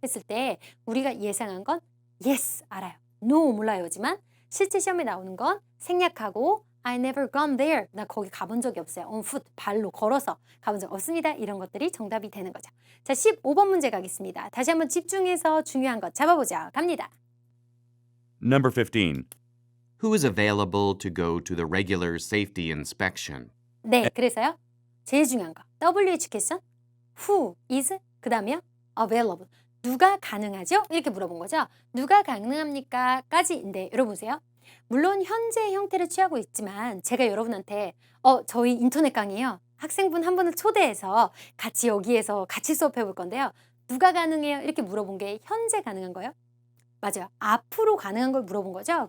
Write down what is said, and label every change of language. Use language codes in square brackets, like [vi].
[ko] 했을 때 우리가 예상한 건 yes, 알아요. no, 몰라요지만 실제 시험에 나오는 건 생략하고 [en] I never gone there. [ko] 나 거기 가본 적이 없어요. [en] On foot, [ko] 발로 걸어서 가본 적 없습니다. 이런 것들이 정답이 되는 거죠. 자, 15번 문제 가겠습니다. 다시 한번 집중해서 중요한 것 잡아보자. 갑니다. [en] Number 15. Who is available to go to the regular safety inspection? [ko] 네, 그래서요. 제일 중요한 거. [en] W education, who is, 그 다음에요. [ko] available. 누가 가능하죠? 이렇게 물어본 거죠. 누가 가능합니까? 까지인데 여러분 보세요. 물론 현재 형태를 취하고 있지만 제가 여러분한테 저희 인터넷 강의요. 학생분 한 분을 초대해서 같이 여기에서 같이 수업해 볼 건데요. 누가 가능해요? 이렇게 물어본 게 현재 가능한 거예요? 맞아요. 앞으로 가능한 걸 물어본 거죠.